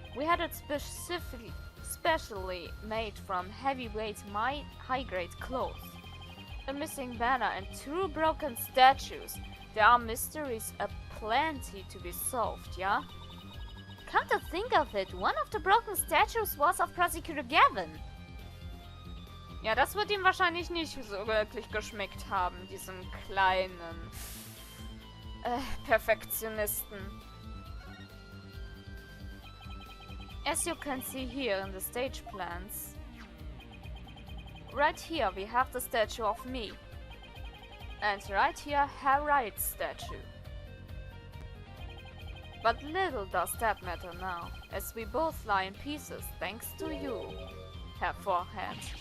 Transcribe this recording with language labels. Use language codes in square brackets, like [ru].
[en] We had it specially made from heavyweight high-grade cloth. A missing banner and 2 broken statues. There are mysteries aplenty to be solved, yeah? Come to think of it, one of the broken statues was of Prosecutor Gavin. [de] Ja, das wird ihm wahrscheinlich nicht so wirklich geschmeckt haben, diesem kleinen Perfektionisten. [en] As you can see here in the stage plans, right here we have the statue of me. And right here, Herr Wright's statue. But little does that matter now, as we both lie in pieces thanks to you, Herr Forehead.